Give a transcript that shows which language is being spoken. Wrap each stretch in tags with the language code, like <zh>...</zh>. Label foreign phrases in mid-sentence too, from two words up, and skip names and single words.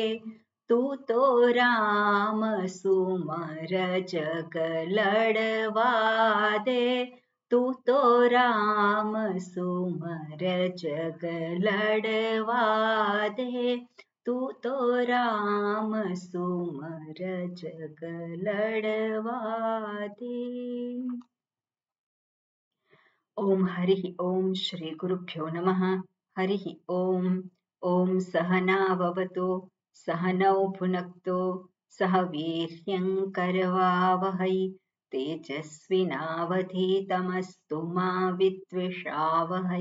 <hi>तू तो राम सुमर जग लड़वा दे, तू तो राम सुमर जग लड़वा दे, तू तो राम सुमर जग लड़वा दे।</hi> <sa>ओम हरि ओम श्री गुरुभ्यो नमः। हरि ओम। ओम सहनाववतु सहनौ भुनक्तु सह वीर्यं करवावहै, तेजस्विनावधीतमस्तु मा विद्विषावहै।</sa>